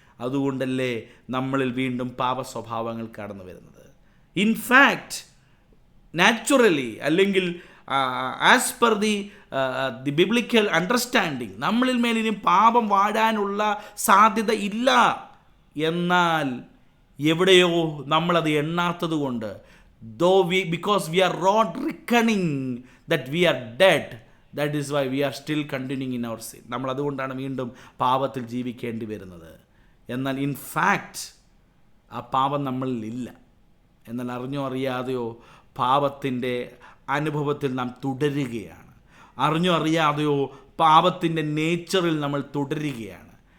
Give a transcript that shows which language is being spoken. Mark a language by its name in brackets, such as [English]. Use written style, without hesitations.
[Malayalam] അതുകൊണ്ടല്ലേ നമ്മളിൽ വീണ്ടും പാപ സ്വഭാവങ്ങൾ കടന്നു വരുന്നത്. [English] in fact naturally, [Malayalam] അല്ലെങ്കിൽ [English] as per the biblical understanding, [Malayalam] നമ്മളിൽ മേൽ ഇനി പാപം വാഴാനുള്ള സാധ്യത ഇല്ല. എന്നാൽ എവിടെയോ നമ്മളത് എണ്ണാത്തത് കൊണ്ട്, [English] because we are not reckoning that we are dead, that is why we are still continuing in our sin. [Malayalam] നമ്മൾ അതുകൊണ്ടാണ് വീണ്ടും പാപത്തിൽ ജീവിക്കേണ്ടി വരുന്നത്. എന്നാൽ [English] in fact [Malayalam] ആ പാപം നമ്മളിൽ ഇല്ല. എന്നാൽ അറിഞ്ഞോ അറിയാതെയോ പാപത്തിൻ്റെ അനുഭവത്തിൽ നാം തുടരുകയാണ്. അറിഞ്ഞോ അറിയാതെയോ പാപത്തിൻ്റെ നേച്ചറിൽ നമ്മൾ തുടരുകയാണ്.